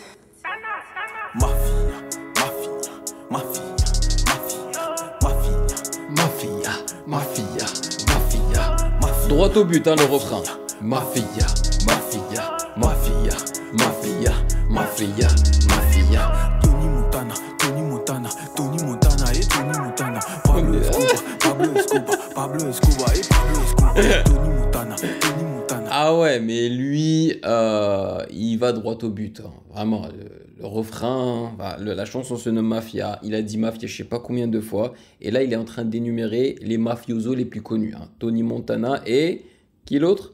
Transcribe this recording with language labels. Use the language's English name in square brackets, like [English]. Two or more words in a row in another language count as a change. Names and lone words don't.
[French] Mafia, mafia, mafia, mafia, mafia, mafia, mafia, mafia. Droit au but, hein, le refrain. Mafia, mafia, mafia, mafia, mafia, mafia. Tony Montana, Tony Montana, Tony Montana et Tony Montana. Pablo Escobar, Pablo Escobar, Pablo Escobar et Pablo Escobar. Tony Montana, Tony Montana. Ah ouais, mais lui, il va droit au but. Hein. Vraiment, le refrain, la chanson se nomme Mafia. Il a dit Mafia je sais pas combien de fois. Et là, il est en train d'énumérer les mafiosos les plus connus. Hein. Tony Montana et... Qui l'autre?